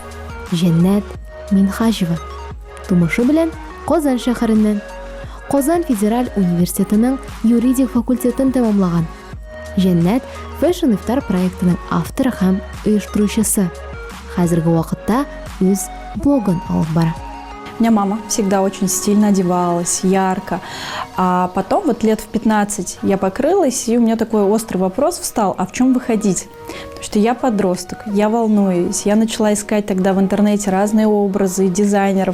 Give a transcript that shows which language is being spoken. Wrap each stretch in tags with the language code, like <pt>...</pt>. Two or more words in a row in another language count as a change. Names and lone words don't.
<tt>Җәннәт Минхаҗева тумышы белән Казан шәһәреннән, Казан федераль университетының юридик факультетын тәмамлаган. Жәннәт Fashion Iftar проектының авторы һәм оештыручысы. Хәзерге вакытта үз блогын алып бара.</tt> <ru>У меня мама всегда очень стильно одевалась, ярко. А потом, вот лет в 15, я покрылась, и у меня такой острый вопрос встал, а в чем выходить? Потому что я подросток, я волнуюсь, я начала искать тогда в интернете разные образы дизайнеров.</ru>